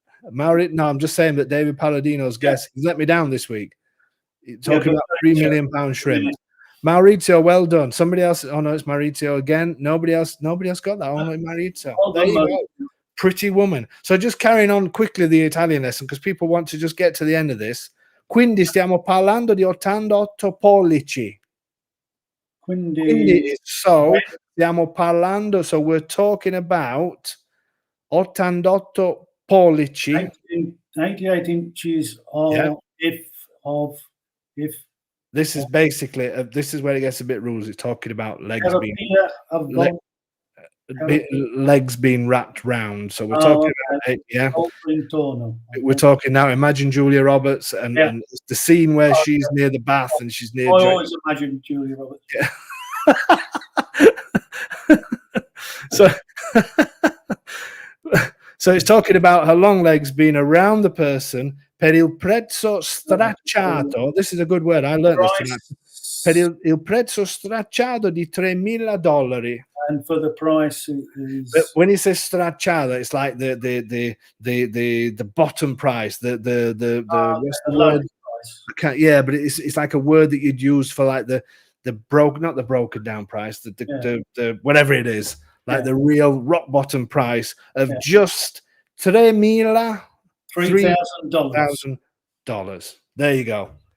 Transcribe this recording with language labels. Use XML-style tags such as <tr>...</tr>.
<en>No, I'm just saying that David Palladino's guess he's let me down this week. Talking about £3 million shrimp. Maurizio, well done. Somebody else. Oh no, it's Maurizio again. Nobody else got that. Only Maurizio. There you go. Pretty Woman. So just carrying on quickly the Italian lesson because people want to just get to the end of this.</en> <it>Quindi stiamo parlando di 88 pollici. Quindi so stiamo parlando.</it> <en>So we're talking about 88 pollici. 88 inches of if. This is basically this is where it gets a bit rules. It's talking about legs being wrapped round. So we're talking about it, We're talking now. Imagine Julia Roberts and the scene where she's near the bath and she's near. I always imagine Julia Roberts. Yeah. So it's talking about her long legs being around the person.</en> <it>Per il prezzo stracciato.</it> <en>This is a good word. I learned this tonight.</en> <it>Per il prezzo stracciato di $3,000.</it> <en>And for the price is. But when he says stracciato, it's like the bottom price. The what's the word? Price. Yeah, but it's like a word that you'd use for like the not the broken down price, the whatever it is, like the real rock bottom price of just $3,000. There you go.</en>